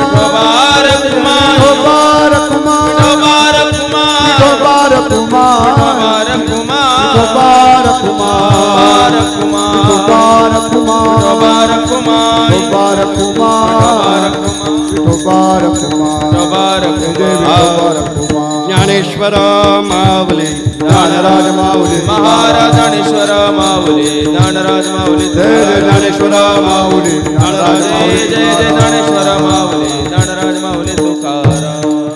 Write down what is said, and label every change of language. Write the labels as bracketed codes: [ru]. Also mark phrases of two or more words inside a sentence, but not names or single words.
[mr] विठोबा रखुमाये, विठोबा रखुमाये, विठोबा विठोबा रखुमाये, रखुमाये, विठोबा रखुमाये, विठोबा रखुमाये, विठोबा रखुमाये. ज्ञानेश्वर माऊली ज्ञानराज माऊली, महाराज ज्ञानेश्वर माऊली, ज्ञानराज माऊली, जय जय ज्ञानेश्वर माऊली, ज्ञानराज जय माऊली, जय जय ज्ञानेश्वर माऊली, ज्ञानराज माऊली तुकाराम.